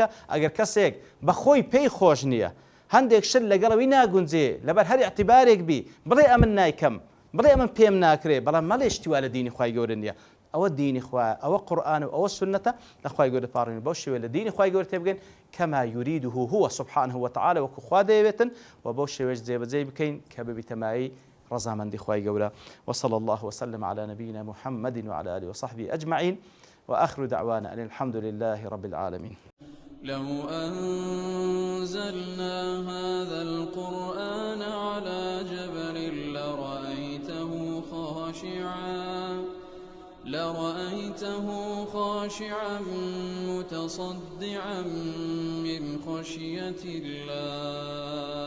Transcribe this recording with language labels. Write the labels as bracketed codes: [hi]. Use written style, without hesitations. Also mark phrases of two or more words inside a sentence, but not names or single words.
[ckb] ئەگەر کەسێک بەخۆی پێی خۆش نییە هەندێک شت لەگەڵەوەی ناگونجێ لەبەر هەر اعتیبارێک بی بڵێ ئەمن نایکەم، بڵێ ئەمن پێم ناکرێ، بەڵام مەڵێ شتیوا لە دینی خوای گەورە نییە، ئەوە دینی خوایە، ئەوە قورئان و ئەوە سنەتە لە خوای گەورە پاڕێنین. بەو شێوەیە لە دینی خوای گەورە تێبگەین [ar] کەما یوریده هو سبحانه وتعالى [ckb] وەکو خوا دەیەوێتن، و بەو شێوەیەش جێبەجێ بکەین کە ببیتەمایی رزامندی خوای گەورە. [ar] وصلى الله وسلم على نبينا محمد وعلى آله وصحبه أجمعين، وآخر دعوانا أن الحمد لله رب العالمين. لو أنزلنا هذا القرآن على جبل لرأيته خاشعا متصدعا من خشية الله.